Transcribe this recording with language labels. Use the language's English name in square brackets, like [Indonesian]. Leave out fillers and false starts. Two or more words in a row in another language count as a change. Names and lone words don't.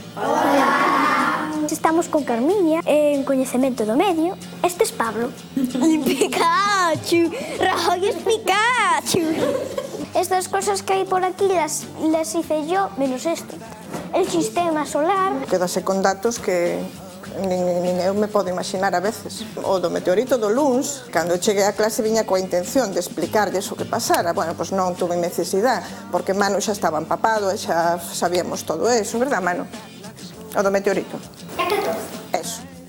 [Spanish] Hola. Estamos con Carmiña en Coñecemento do Medio. Este es Pablo. Y Pikachu. Rajoy es Pikachu. Estas cosas que hay por aquí las hice yo, menos esto. El sistema solar. [Galician] Quedase con datos que nin eu me podo imaginar a veces. O do meteorito do Luns, cando cheguei a clase viña coa intención de explicarlles o que pasara. Bueno, pois non tuve necesidade, porque Manu xa estaba empapado e xa sabíamos todo eso, verdad, Manu? O do meteorito. Eso.